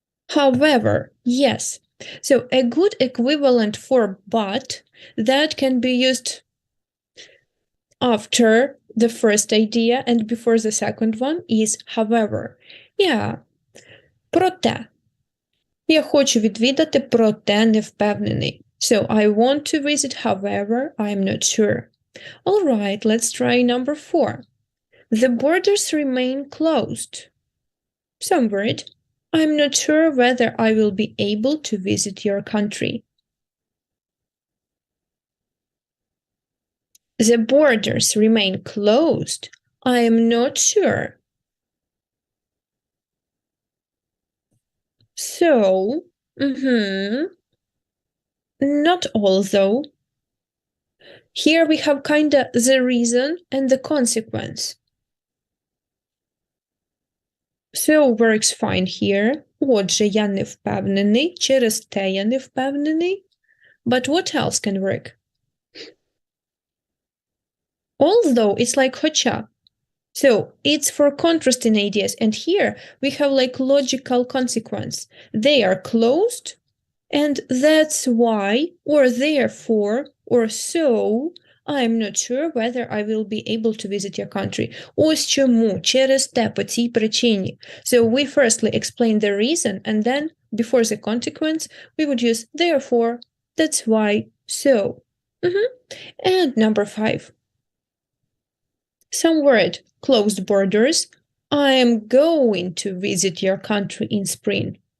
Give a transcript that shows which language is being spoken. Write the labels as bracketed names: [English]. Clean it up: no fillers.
[English] However, yes. So a good equivalent for but that can be used after the first idea and before the second one is however. [Ukrainian] Yeah. Проте. Я хочу відвідати, проте не впевнений. [English] So I want to visit, however, I'm not sure. All right, let's try number 4. The borders remain closed. Some word. I'm not sure whether I will be able to visit your country. The borders remain closed. I am not sure. So, not although. Here we have kinda the reason and the consequence. So works fine here. [Ukrainian] Отже, я не впевнений, через те я не впевнений. [English] But what else can work? Although it's like хоча. So it's for contrasting ideas. And here we have like logical consequence. They are closed, and that's why, or therefore, or so, I'm not sure whether I will be able to visit your country. [Ukrainian] Ось чому, через те, по цій причині. [English] So we firstly explain the reason, and then, before the consequence, we would use therefore, that's why, so. And number 5. Some word, closed borders. I am going to visit your country in spring.